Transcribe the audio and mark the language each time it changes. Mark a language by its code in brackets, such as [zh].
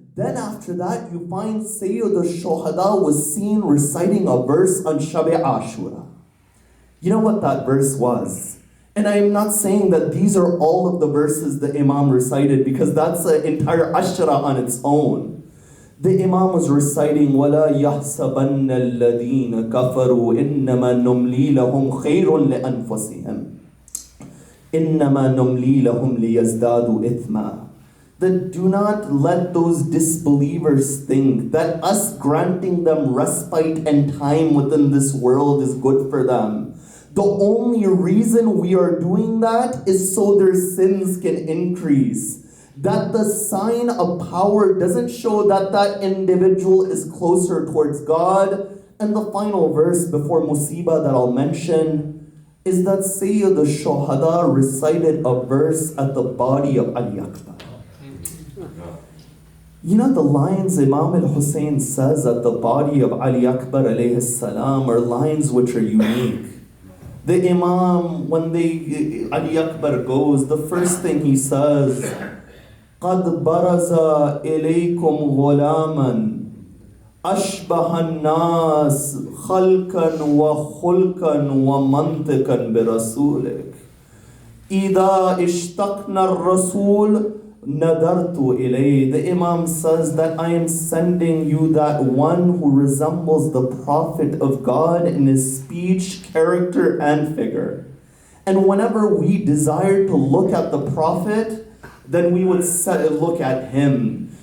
[en] Then after that, you find Sayyid al-Shuhada was seen reciting a verse on Shab Ashura. You know what that verse was? And I am not saying that these are all of the verses the Imam recited, because that's an entire Ashra on its own. The Imam was reciting, [ar] وَلَا يَحْسَبَنَّ الَّذِينَ كَفَرُوا إِنَّمَا نُمْلِي لَهُمْ خَيْرٌ لِأَنفُسِهِمْ إِنَّمَا نُمْلِي لَهُمْ لِيَزْدَادُوا إِثْمًا. [en] That do not let those disbelievers think that us granting them respite and time within this world is good for them. The only reason we are doing that is so their sins can increase. That the sign of power doesn't show that that individual is closer towards God. And the final verse before Musibah that I'll mention is that Sayyid al-Shuhada recited a verse at the body of Ali Akbar. You know, the lines Imam al-Husayn says at the body of Ali Akbar alayhi salam are lines which are unique. The Imam, when Ali Akbar goes, the first thing he says, [ar] قَدْ بَرَزَ إِلَيْكُمْ غُلَامًا أَشْبَهَ النَّاسِ خَلْقًا وَخُلْقًا وَمَنْطِقًا بِرَسُولِكَ إِذَا اشْتَقْنَا الرَّسُولِ نَدَرْتُ إِلَيْهِ. [en] The Imam says that I am sending you that one who resembles the Prophet of God in his speech, character, and figure. And whenever we desire to look at the Prophet, then we would look at him.